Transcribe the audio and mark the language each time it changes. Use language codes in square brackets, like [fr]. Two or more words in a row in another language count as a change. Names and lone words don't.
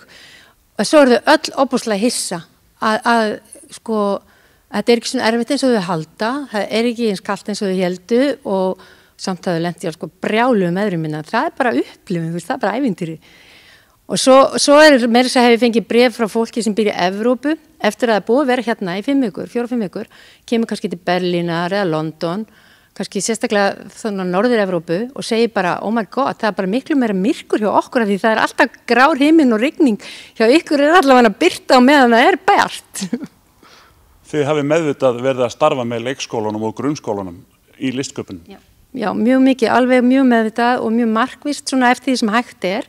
[is] Og svo eru þau öll óbúslega hissa að sko, þetta er ekki svona erfitt eins og þau halda, það er ekki eins kalt eins og þau heldu og samt að þau lendi á sko brjálu meðrum minna. Það er bara upplifun, það er bara ævintýri. Og svo er meira þess að hef ég fengið bréf frá fólki sem býr í Evrópu eftir að það búið að vera hérna í 4-5 vikur, kemur kannski til Berlínar eða London, kannski sérstaklega þannig að Norður-Evrópu og segir bara, [en] oh my god, [is] það er bara miklu meira myrkur hjá okkur af því það er alltaf grár himinn og rigning, hjá ykkur er allavega að birta á meðan það er bjart. Þið hafið meðvitað verið að starfa með leikskólanum og grunnskólanum í listköpunum. Já, mjög mikið, alveg mjög meðvitað og mjög markvisst svona eftir því sem hægt er.